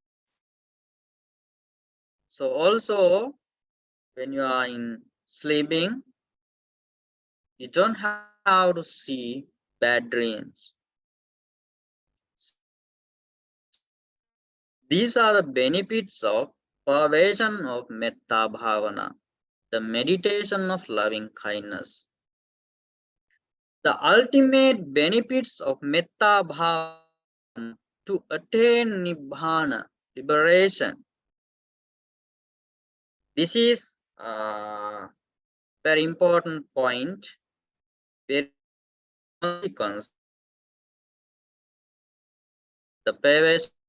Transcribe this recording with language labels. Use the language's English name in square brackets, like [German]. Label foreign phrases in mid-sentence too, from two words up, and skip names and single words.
[English] So also when you are in sleeping, you don't have to see bad dreams. So these are the benefits of pervasion of [Pali] metta bhavana, [English] the meditation of loving kindness. The ultimate benefits of [Pali] metta bhavana [English] to attain nibbana, liberation. This is a very important point, very consequence, the perversion.